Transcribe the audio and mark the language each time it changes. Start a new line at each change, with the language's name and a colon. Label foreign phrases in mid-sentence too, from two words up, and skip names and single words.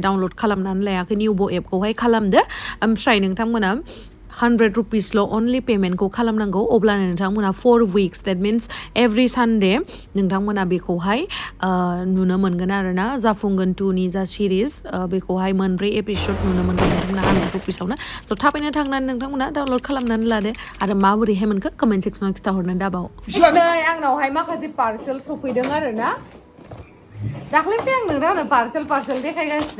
Bodo: डाउनलड खालामनानै लायाखै boibw एपखौहाय खालामदो ओमफ्राय नोंथांमोना 100 रुपिसल'
English: online paymentkhou
Bodo: खालामनांगौ अब्लानो नोंथांमोना
English: 4 weeks that means every Sunday
Bodo: नोंथांमोना बेखौहाय नुनो मोनगोन आरोना जाफुंगोन2नि जा सिरिज बेखौहाय मोनब्रै एपिसड नुनो मोनगोन नोंथांमोना 100 रुपिसावनो स' थाबैनो थांनानै नोंथांमोना डाउनलड खालामनानै लादो आरो माबोरैहाय मोनखो
English: comment sectionao
Bodo: खिथाहरनो दाबाव नै आंनावहाय माखासे पार्सेल सफैदों आरोना दाख्लैनिफ्राय आं नोंथांनो पार्सेल देखायगासिनो